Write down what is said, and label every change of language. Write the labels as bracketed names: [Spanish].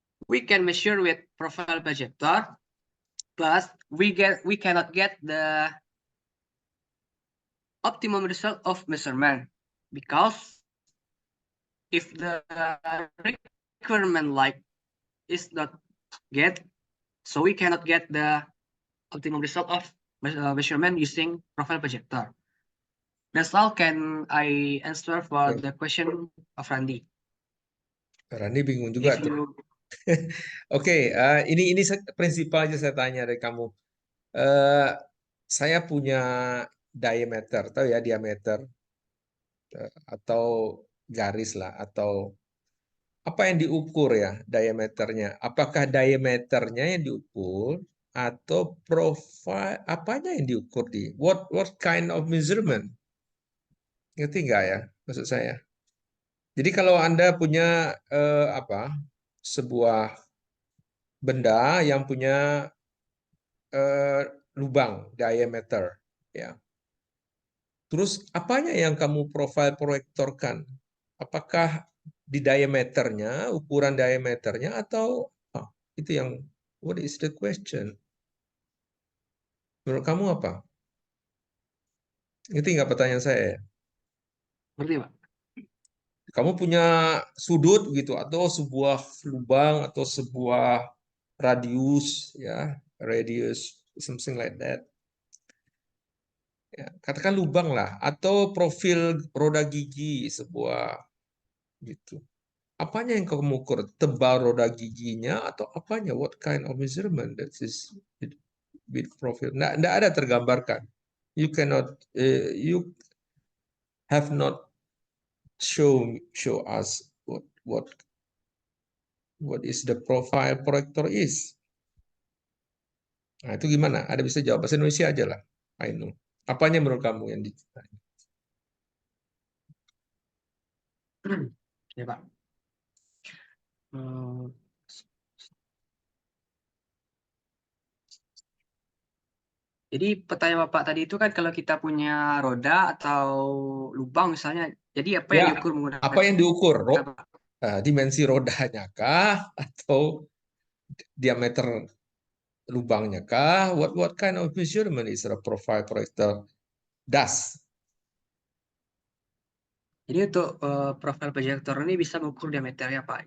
[English] We can measure with profile projector, but we cannot get the optimum result of measurement, because if the requirement light is not get, so we cannot get the optimum result of measurement using profile projector. That's all can I answer for the question of Randy. [Indonesian] Randy bingung juga [English] If [Indonesian] tuh. [English] you [Indonesian] Oke, ini prinsipal aja saya tanya dari kamu. Eh, saya punya diameter, tahu ya diameter atau garis lah, atau apa yang diukur ya diameternya? Apakah diameternya yang diukur atau profile apanya yang diukur di? [English] What kind of measurement? [Indonesian] Ngerti nggak ya maksud saya? Jadi kalau Anda punya apa sebuah benda yang punya lubang diameter, ya. Terus apanya yang kamu profile proyektorkan? Apakah di diameternya, ukuran diameternya atau itu yang [English] what is the question? [Indonesian] Menurut kamu apa? Ngerti nggak pertanyaan saya ya? ngerti, Pak? Kamu punya sudut gitu atau sebuah lubang atau sebuah radius ya, radius [English] something like that. [Indonesian] Ya, katakan lubang lah atau profil roda gigi sebuah gitu. Apanya yang kamu ukur? Tebal roda giginya atau apanya? [English] What kind of measurement that is with profile? [Indonesian] Nggak ada tergambarkan. [English] You cannot you have not show us what is the profile proyektor is. [Indonesian] Nah, itu gimana? Ada bisa jawab bahasa Indonesia aja lah. Ainul. Apanya menurut kamu yang ditanya? Ya, Pak. Hmm, Jadi pertanyaan Bapak tadi itu kan kalau kita punya roda atau lubang misalnya, jadi apa yang Ya, diukur menggunakan apa yang diukur? apa? Dimensi rodanya kah? Atau diameter lubangnya kah? [English] What kind of measurement is a profile proyektor does? [Indonesian] Jadi untuk profil proyektor ini bisa mengukur diameternya, Pak.